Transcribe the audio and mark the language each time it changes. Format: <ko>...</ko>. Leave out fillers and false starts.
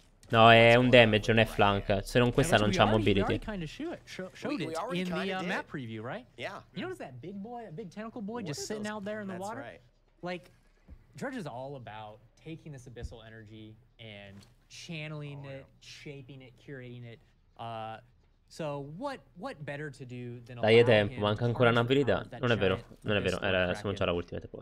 <it>No, è un damage, non è flank. Se non questa non c'ha mobility.</it> <en>Showed it in the map preview, right? Yeah. You notice that big boy, a big tentacle boy just sitting out there in the water? Right. Like, Dredge is all about taking this abyssal energy and channeling it, shaping it, curating it. So what better to do than</en> <it>Dai tempo, manca ancora un'abilità. Non è vero, non è vero, siamo già alla ultimate poi.</it>